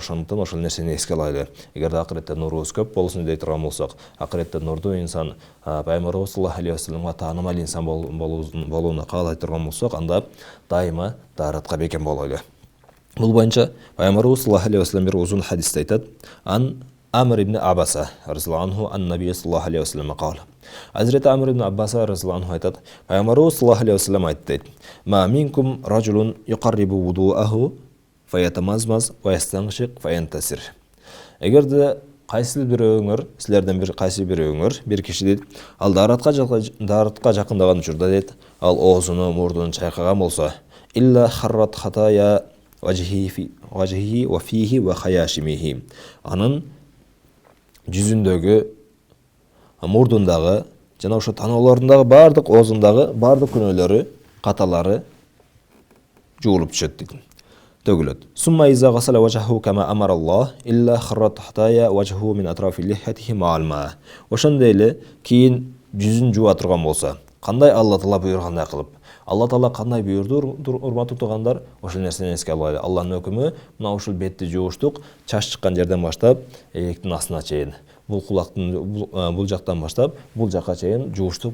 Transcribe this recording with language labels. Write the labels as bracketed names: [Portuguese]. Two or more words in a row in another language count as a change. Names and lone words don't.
[Kyrgyz] Ошондуктан ошол нерсени эске алайлы. Эгерде акыретте нурубуз көп болсун дей турган болсок, акыретте нурдуу инсан Пайгамбарыбыз [Arabic] صلى الله عليه وسلمга [Kyrgyz] таанымал инсан болууну каалай турган болсок, анда дайыма дааратка бекем болойлу. Бул боюнча Пайгамбарыбыз [Arabic] صلى الله عليه وسلم [Kyrgyz] бир узун хадисте айтат: [Arabic] عن عمرو بن عبسة رضي الله عنه عن النبي صلى الله عليه وسلم قال. حضرة عمرو بن عبسة رضي الله عنه [Kyrgyz] айтат: Пайгамбарыбыз [Arabic] صلى الله عليه وسلم айтты: ما منكم رجل يقرب وضوءه فيتمضمض ويستنشق فينتثر. [Kyrgyz] Эгерде кайсы бирөөңөр, силерден кайсы бирөөңөр, бир киши дейт, ал дааратка жакындаган учурда дейт, ал оозуну, мурдун чайкаган болсо, [Arabic] إلا خرت خطايا وجهه وفيه وخياشيمه. [Kyrgyz] Анын жүзүндөгү, мурдундагы жана ошо таноолорундагы бардык, оозундагы бардык күнөөлөрү, каталары жуулуп түшөт дейт. Төгүлөт. [Arabic] ثم إذا غسل وجهه كما أمره الله إلا خرت خطايا وجهه من أطراف لحيته مع الماء. [Kyrgyz] Ошондой эле кийин жүзүн жууа турган болсо, кандай Алла таала буйргандай кылып, Алла таала кандай буйрду, урматтуу туугандар, ошол нерсени эске алайлы. Алланын өкүмү мына ушул бетти жууштук, чач чыккан жерден баштап, эектин астына чейин, бул кулактын бул жактан баштап, бул жакка чейин жууштук.